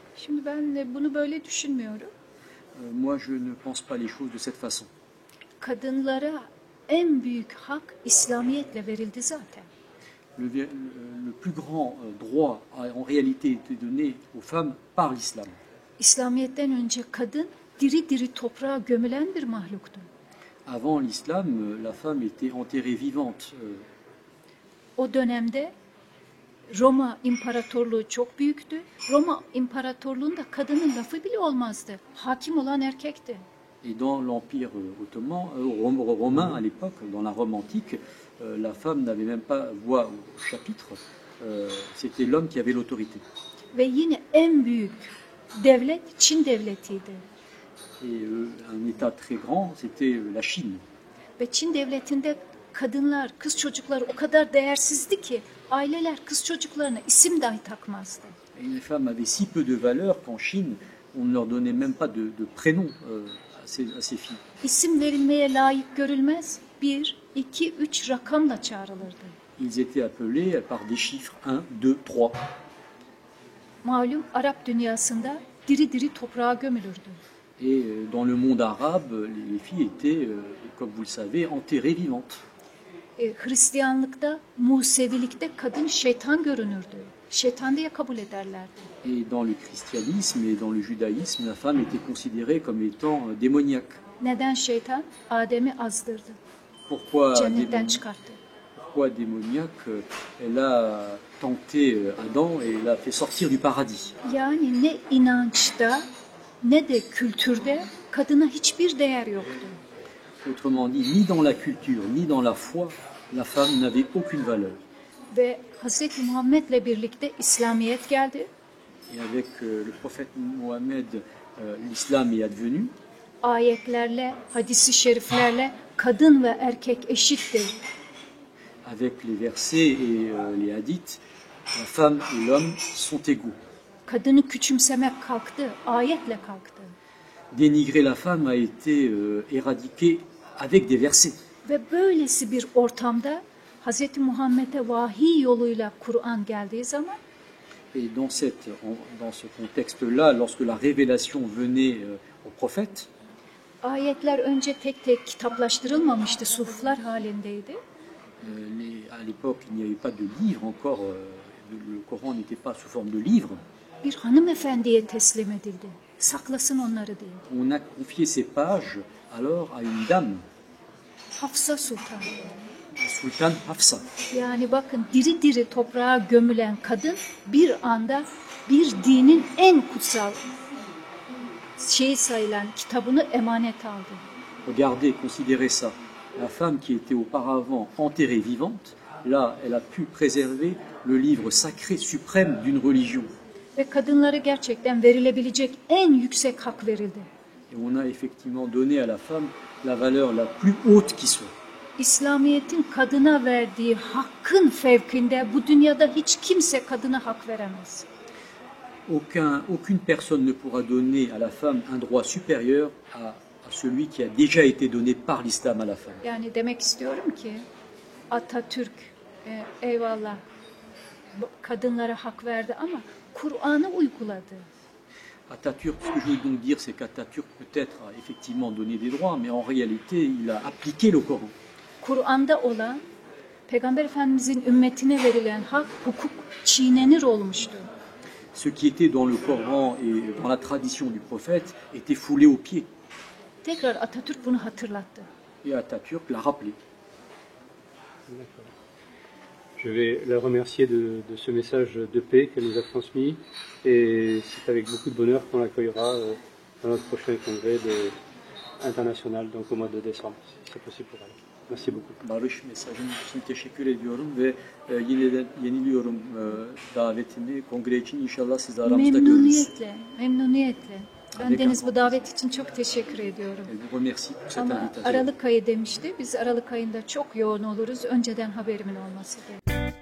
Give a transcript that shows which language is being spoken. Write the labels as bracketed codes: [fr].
[tr] Şimdi ben bunu böyle düşünmüyorum. [fr] Moi je ne pense pas les choses de cette façon. [tr] Kadınlara en büyük hak İslamiyetle verildi zaten. [fr] Le plus grand droit a en réalité été donné aux femmes par l'islam. [tr] İslamiyet'ten önce kadın diri diri toprağa gömülen bir mahluktu. [fr] Avant l'islam, la femme était enterrée vivante. [tr] O dönemde Roma İmparatorluğu çok büyüktü. Roma İmparatorluğu'nda kadının lafı bile olmazdı. Hakim olan erkekti. [fr] Et dans l'Empire ottoman, romain à l'époque, dans la Rome antique, la femme n'avait même pas voix au chapitre. C'était l'homme qui avait l'autorité. [tr] Ve yine en büyük devlet Çin devletiydi. [fr] Et un État très grand, c'était la Chine. [tr] Ve Çin devletinde kadınlar, kız çocukları o kadar değersizdi ki aileler kız çocuklarına isim dahi takmazdı. [fr] Et les femmes avaient si peu de valeur qu'en Chine, on ne leur donnait même pas de prénom à ces filles. [tr] İsim verilmeye layık görülmez. 1, 2, 3 rakamla çağrılırdı. [fr] Ils étaient appelés par des chiffres 1, 2, 3. [tr] Malum Arap dünyasında diri diri toprağa gömülürdü. [fr] Et dans le monde arabe, les filles étaient, comme vous le savez, enterrées vivantes. [tr] Hristiyanlıkta, Musevilikte kadın şeytan görünürdü. Şeytan diye kabul ederlerdi. [fr] Et dans le christianisme et dans le judaïsme, la femme était considérée comme étant démoniaque. [tr] Neden şeytan? Adem'i azdırdı. [fr] Pourquoi [tr] Cennetten çıkarttı. [fr] Pourquoi démoniaque? Elle a tenté Adam et l'a fait sortir du paradis. [tr] Yani ne inançta ne de kültürde kadına hiçbir değer yoktu. [fr] Autrement dit, ni dans la culture, ni dans la foi, la femme n'avait aucune valeur. [tr] Ve Hazreti Muhammed'le birlikte İslamiyet geldi. [fr] Et avec le prophète Mohammed, l'islam est advenu. [tr] Ayetlerle, hadis-i şeriflerle kadın ve erkek eşittir. [fr] Avec les versets et les hadiths, la femme et l'homme sont égaux. [tr] Kadını küçümsemek kalktı, ayetle kalktı. [fr] Dénigrer la femme a été éradiqué avec des versets. [tr] Ve böylesi bir ortamda Hazreti Muhammed'e vahiy yoluyla Kur'an geldiği zaman [fr] Et dans ce contexte-là, lorsque la révélation venait au prophète, [tr] ayetler önce tek tek kitaplaştırılmamıştı, suhuflar halindeydi. [fr] à l'époque, il n'y avait pas de livre encore, le Coran n'était pas sous forme de livre. [tr] Bir hanımefendiye teslim edildi. Saklasın onları diye. [fr] On a confié ces pages alors à une dame, [tr] Hafsa Sultan. [fr] Sultan Hafsa. [tr] Yani bakın diri diri toprağa gömülen kadın bir anda bir dinin en kutsal şeyi sayılan kitabını emanet aldı. [fr] Regardez, considérez ça. la femme qui était auparavant enterrée vivante, là, elle a pu préserver le livre sacré suprême d'une religion. [tr] Ve kadınlara gerçekten verilebilecek en yüksek hak verildi. [fr] Et on a effectivement donné à la femme la valeur la plus haute qui soit. [tr] İslamiyet'in kadına verdiği hakkın fevkinde bu dünyada hiç kimse kadına hak veremez. [fr] Aucune personne ne pourra donner à la femme un droit supérieur à celui qui a déjà été donné par l'islam à la femme. [tr] Yani demek istiyorum ki Atatürk eyvallah kadınlara hak verdi ama Kur'an'ı uyguladı. [fr] Atatürk, ce que je veux donc dire, c'est qu'Atatürk peut-être a effectivement donné des droits, mais en réalité, il a appliqué le Coran. [tr] Kur'an'da olan Peygamber Efendimizin ümmetine verilen hak, hukuk çiğnenir olmuştu. [fr] Ce qui était dans le Coran et dans la tradition du prophète était foulé aux pieds. [tr] Tekrar Atatürk bunu hatırlattı. [fr] Et Atatürk l'a rappelé. Je vais la remercier de ce message de paix qu'elle nous a transmis et c'est avec beaucoup de bonheur qu'on l'accueillera dans notre prochain congrès international, donc au mois de décembre, si c'est possible pour elle. Merci beaucoup. [tr] Barış mesajın için teşekkür ediyorum ve yeniliyorum davetimi. Kongre için inşallah sizi aramızda görürüz. Memnuniyetle. Bendeniz bu davet için çok teşekkür ediyorum. Ama Aralık ayı demişti. Biz Aralık ayında çok yoğun oluruz. Önceden haberimin olması gerekiyor.